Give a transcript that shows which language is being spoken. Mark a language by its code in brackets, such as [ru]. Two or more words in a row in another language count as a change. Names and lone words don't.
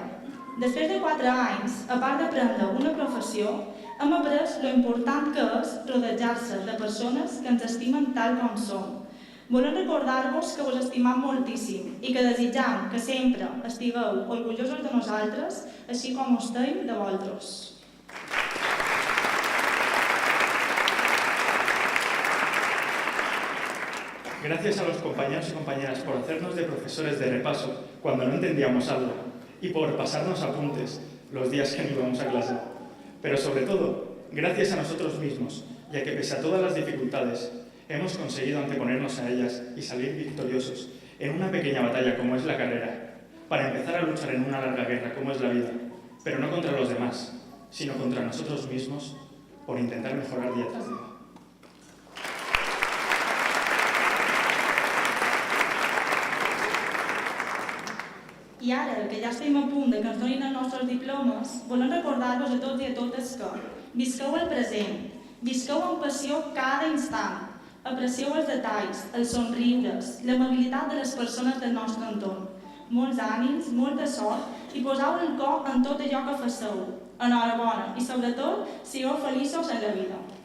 [ca] Després de 4 anys, a part d'aprendre una professió, hem après lo important que és rodejar-se de persones que ens estimen tal com som. Volem recordar-vos que vos estimam moltíssim i que desitjam que sempre estigueu orgullosos de nosaltres, així com ho estem de vosaltres. [es] Gracias a los compañeros y compañeras por hacernos de profesores de repaso cuando no entendíamos algo y por pasarnos apuntes los días que no íbamos a clase. Pero sobre todo, gracias a nosotros mismos, ya que pese a todas las dificultades, hemos conseguido anteponernos a ellas y salir victoriosos en una pequeña batalla como es la carrera, para empezar a luchar en una larga guerra como es la vida, pero no contra los demás, sino contra nosotros mismos, por intentar mejorar día tras día. [ca] I ara, que ja estem a punt de que ens donin els nostres diplomes, volem recordar-vos a tots i a totes que visqueu el present, visqueu amb passió cada instant, aprecieu els detalls, els somriures, l'amabilitat de les persones del nostre entorn. Molts ànims, molta sort i poseu el cor en tot allò que faceu. Enhorabona i, sobretot, sigueu feliços en la vida.